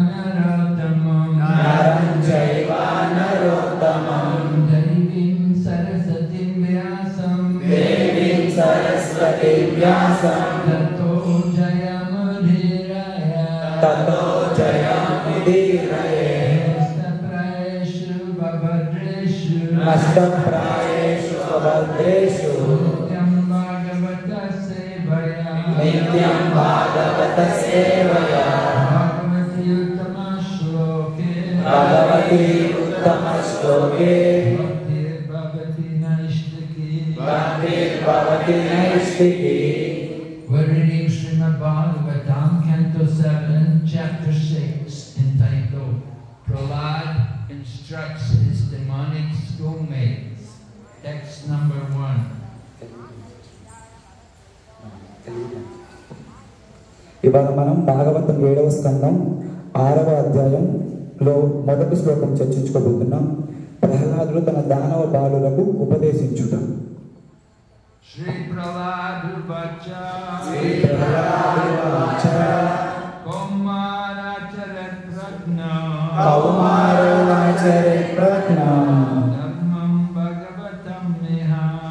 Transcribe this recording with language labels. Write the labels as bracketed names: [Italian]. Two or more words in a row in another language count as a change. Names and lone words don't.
[Sanskrit] नरोत्तमं देवीं सरस्वतीं व्यासं ततो जयमुदीरये नष्टप्रायेषु भद्रेषु नित्यं भागवत सेवया भगवती उत्तमश्लोके भक्तिर्भवति नैष्ठिकी। [English] We're reading Srimad Bhagavatam, Canto 7, Chapter 6, entitled Prahlad Instructs His Demonic Schoolmates. Text number 1. [Telugu] ఇవాళ మనం భాగవతం 7వ స్కందం 6వ అధ్యాయంలో మొదటి శ్లోకం చర్చించుకోబోతున్నాం. ప్రహ్లాదుడు తన దానవ బాలులకు ఉపదేశించుట. [Sanskrit] श्री प्रह्लाद उवाच कौमाराचरेत् प्राज्ञः धर्मान् भागवतान् इह